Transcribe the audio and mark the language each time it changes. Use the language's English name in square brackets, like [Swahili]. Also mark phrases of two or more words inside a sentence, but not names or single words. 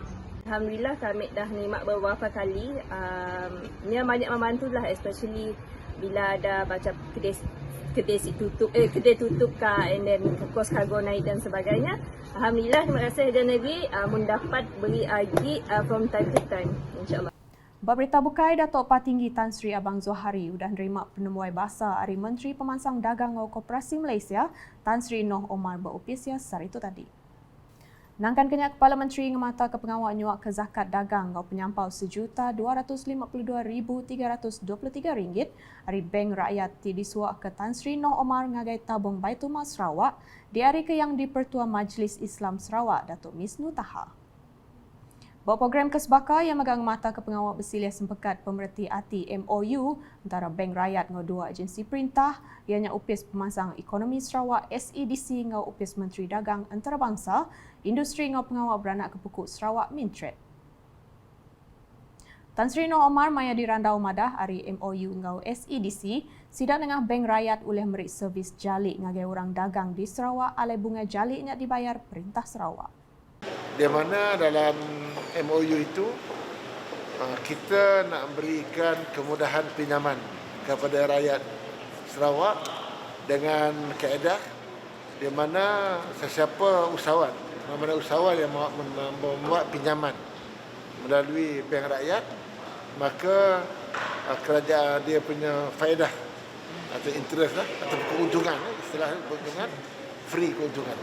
[Malay] Alhamdulillah kami dah nikmat beberapa kali. Dia banyak membantu lah, especially bila ada macam kedai tutup kah, [English] and then [Malay] kos kargo naik dan sebagainya. Alhamdulillah, terima kasih Kerajaan Negeri mendapat beri lagi [English] from time to time, [Malay] insyaAllah. [Iban] Berita bukai Datuk Patinggi Tan Sri Abang Zohari sudah nerima penemuan bahasa dari Menteri Pemansang Dagang dan Koperasi Malaysia Tan Sri Noh Omar berupisia hari itu tadi. Nangkan kenyak Kepala Menteri ngemata ke pengawal nyuak ke zakat dagang ngau penyampau RM1,252,323 hari Bank Rakyat disuak ke Tan Sri Noh Omar ngagai tabung Baitul Mal Sarawak di hari ke yang di-Pertua Majlis Islam Sarawak Datuk Misnu Taha. Bawa program kesbaka yang megang mata ke pengawal bersilih sempekat pemerhati ATI MOU antara Bank Rakyat dengan dua agensi perintah ianya Upis Pemansang Ekonomi Sarawak SEDC dengan Upis Menteri Dagang Antarabangsa, Industri dengan pengawal beranak kepukuk Sarawak Mintred. Tan Sri Noh Omar maya dirandau madah hari MOU dengan SEDC sidang dengan Bank Rakyat oleh merik servis jalik ngagai orang dagang di Sarawak alai bunga jaliknya dibayar Perintah Sarawak. [Malay] Di mana dalam MOU itu kita nak berikan kemudahan pinjaman kepada rakyat Sarawak dengan kaedah di mana sesiapa usahawan, mana usahawan yang membuat pinjaman melalui Bank Rakyat, maka kerajaan dia punya faedah atau interest lah, atau keuntungan, istilahnya keuntungan, free keuntungan.